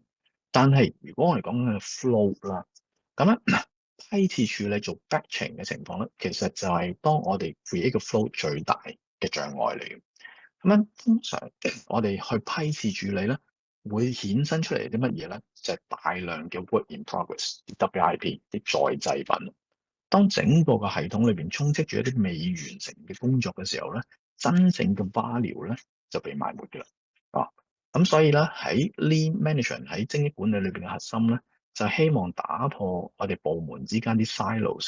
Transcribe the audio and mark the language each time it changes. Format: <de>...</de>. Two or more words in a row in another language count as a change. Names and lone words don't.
<yue>但係如果我哋講緊嘅 flow 啦，咁咧批次處理做 batching 嘅情況咧，其實就係當我哋 create 個 flow 最大嘅障礙嚟嘅。咁樣通常我哋去批次處理咧，會衍生出嚟啲乜嘢咧？就係大量嘅</yue> <en>work in progress，</en> <yue>啲 WIP，啲在製品。當整個嘅系統裏邊充斥住一啲未完成嘅工作嘅時候咧，真正嘅 value 咧就被埋沒嘅啦。咁所以咧喺</yue> <en>Lean Management</en> <yue>喺精益管理裏邊嘅核心咧，就係希望打破我哋部門之間啲 silos。</yue>